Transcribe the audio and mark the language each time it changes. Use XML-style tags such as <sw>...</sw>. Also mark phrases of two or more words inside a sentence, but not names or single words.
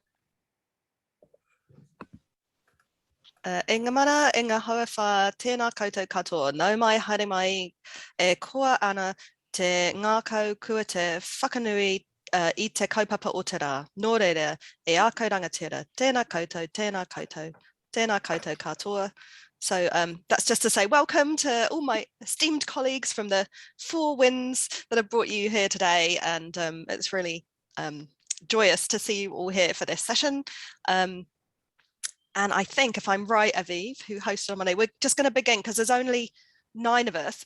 <mi>E ngā mana, e ngā hauawha, tēnā koutou katoa. Nau mai, haere mai, e koa ana te ngākau kua te whakanui I te kaupapa o te rā. Nō reira, e ākau rangatira, tēnā koutou, tēnā koutou, tēnā koutou katoa.</mi> <en>So that's just to say welcome to all my esteemed colleagues from the four winds that have brought you here today. And it's really joyous to see you all here for this session. And I think, if I'm right, Aviv, who hosted on Monday, we're just going to begin because there's only 9 of us.</en>